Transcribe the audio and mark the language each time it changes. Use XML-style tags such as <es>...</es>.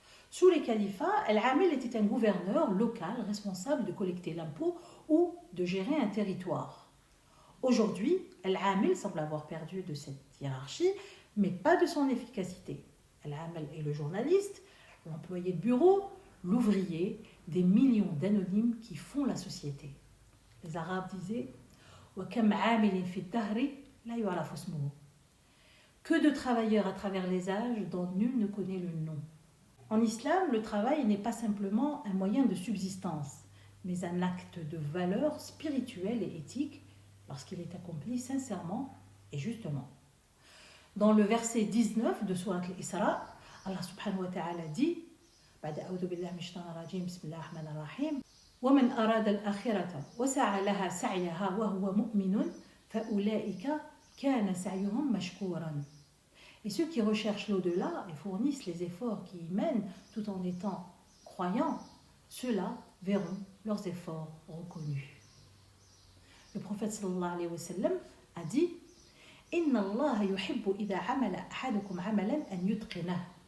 <fr>Sous les califats, Al-Amil était un gouverneur local responsable de collecter l'impôt ou de gérer un territoire. Aujourd'hui, Al-Amil semble avoir perdu de cette hiérarchie, mais pas de son efficacité. Al-Amil est le journaliste, l'employé de bureau, l'ouvrier, des millions d'anonymes qui font la société. Les Arabes disaient</fr> <ar>وَكَمْ عَامِلٍ فِي الدَّهْرِ لَا يُعْرَفُ اسْمُهُ.</ar> <fr>Que de travailleurs à travers les âges dont nul ne connaît le nom. En islam, le travail n'est pas simplement un moyen de subsistance, mais un acte de valeur spirituelle et éthique lorsqu'il est accompli sincèrement et justement. Dans le verset 19 de Sourate Al-Isra, Allah subhanahu wa ta'ala dit</fr> <ar>بعد أعوذ بالله من الشيطان الرجيم بسم الله الرحمن الرحيم ومن أراد الآخرة وسعى لها سعيها وهو مؤمن فأولئك كان سعيهم مشكورا.</ar> <fr>Et ceux qui recherchent l'au-delà et fournissent les efforts qui y mènent tout en étant croyants, ceux-là verront leurs efforts reconnus. Le prophète</fr> <ar>sallallahu alayhi wa sallam</ar> <fr>a dit</fr> <ar>Inna Allah yuhibbu idha amala ahadukum amalan an yutqinah.</ar>